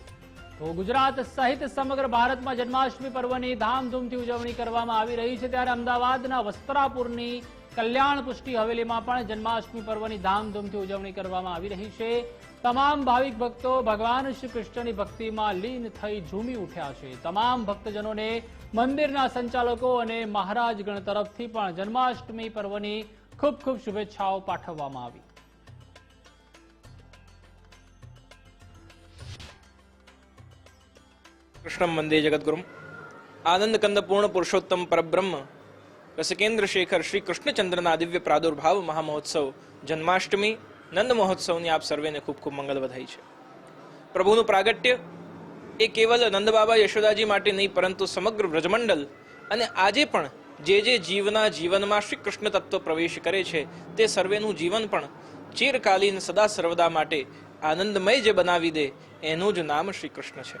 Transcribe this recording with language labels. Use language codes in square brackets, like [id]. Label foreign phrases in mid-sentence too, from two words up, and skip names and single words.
[gu] તો ગુજરાત સહિત સમગ્ર ભારતમાં જન્માષ્ટમી પર્વની ધામધૂમથી ઉજવણી કરવામાં આવી રહી છે ત્યારે અમદાવાદના વસ્ત્રાપુરની કલ્યાણ પુષ્ટિ હવેલીમાં પણ જન્માષ્ટમી પર્વની ધામધૂમથી ઉજવણી કરવામાં આવી રહી છે. તમામ ભાવિક ભક્તો ભગવાન શ્રી કૃષ્ણની ભક્તિમાં લીન થઈ ઝૂમી ઉઠ્યા છે. તમામ ભક્તજનોને મંદિરના સંચાલકો અને મહારાજગણ તરફથી પણ જન્માષ્ટમી પર્વની ખૂબ ખૂબ શુભેચ્છાઓ પાઠવવામાં આવી. [sa] कृष्णम वंदे जगद्गुरुम [gu] આનંદ કંદ પૂર્ણ પુરુષોત્તમ પરબ્રહ્મ રસિકેન્દ્ર શેખર શ્રી કૃષ્ણચંદ્રના દિવ્ય પ્રાદુર્ભાવ મહામહોત્સવ જન્માષ્ટમી નંદ મહોત્સવની આપ સર્વેને ખૂબ ખૂબ મંગલ વધાઈ છે. પ્રભુનું પ્રાગટ્ય એ કેવલ નંદ બાબા યશોદાજી માટે નહીં પરંતુ સમગ્ર વ્રજમંડલ અને આજે પણ જે જીવના જીવનમાં શ્રી કૃષ્ણ તત્વ પ્રવેશ કરે છે તે સર્વેનું જીવન પણ ચિરકાલીન સદા સર્વદા માટે આનંદમય જે બનાવી દે એનું જ નામ શ્રી કૃષ્ણ છે.